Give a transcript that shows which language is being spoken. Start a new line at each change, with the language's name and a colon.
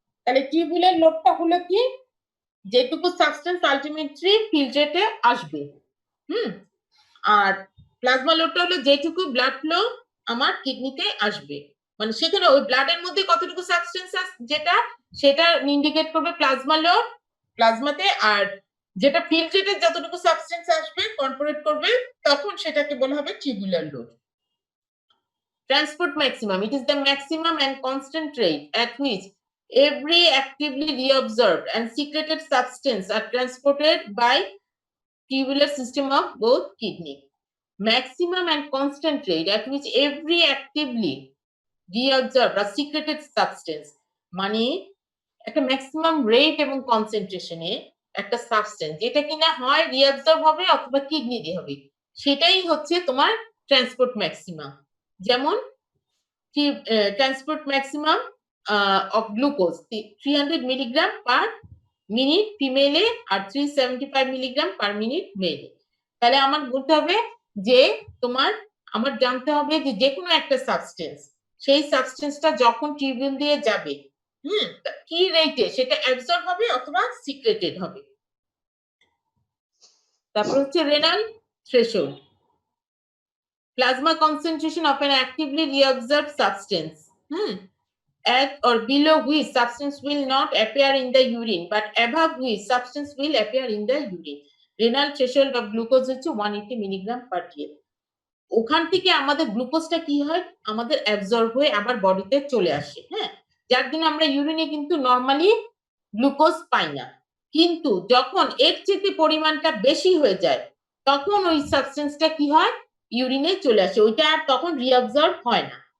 Bangla: তাহলে টিউবুলার লোডটা হলো কি যেটুকু সাবস্টেন্স আলটিমেটলি ফিল্ট্রেটে আসবে, আর প্লাজমা লোডটা হলো যেটুকু ব্লাড ফ্লো আমার কিডনিতে আসবে, মানে সেখানে ওই ব্লাডের মধ্যে কতটুকু সাবস্টেন্স যেটা সেটা ইন্ডিকেট করবে প্লাজমা লোড প্লাজমাতে, আর যেটা ফিল্ট্রেটে যতটুকু সাবস্টেন্স আসবে কনভার্ট করবে, তখন সেটাকে বলা হবে tubular load.
English: Transport maximum, it is the maximum and constant rate at which every actively reabsorbed and secreted substance are transported by tubular system of both kidney. Maximum and constant rate at which every actively reabsorbed or secreted substance,
Bangla: মানে একটা maximum rate এবং কনসেন্ট্রেশনে একটা substance যেটা কিনা হয় reabsorb হবে অথবা kidney দিয়ে হবে, সেটাই হচ্ছে তোমার ট্রান্সপোর্ট ম্যাক্সিমাম। যেমন transport maximum of glucose 300 milligram per minute ফিমেলে আর 375 milligram per minute মেলে। তাহলে আমার বলতে হবে যে তোমার আমার জানতে হবে যে যে কোনো একটা সাবস্টেন্স, সেই সাবস্টেন্সটা যখন টিউবিউল দিয়ে যাবে কি রেটে সেটা অ্যাবজর্ব হবে অথবা সিক্রেটেড হবে। তারপর হচ্ছে renal threshold,
English: plasma concentration of an actively reabsorbed substance at or below which substance will not appear in the urine but above which substance will appear in the urine.
Bangla: Renal threshold of glucose হচ্ছে 180 milligram per DL. ওখান থেকে আমাদের গ্লুকোজটা কি হয়, আমাদের absorb হয়ে আবার বডিতে চলে আসে, যার জন্য আমরা ইউরিনে কিন্তু নরমালি গ্লুকোজ পাই না। কিন্তু যখন এর চেয়ে পরিমাণটা বেশি হয়ে যায় তখন ওই সাবস্টেন্সটা কি হয়, ইউরিনে চলে আসে, ওইটা আর তখন রিঅ্যাবজর্ব হয় না।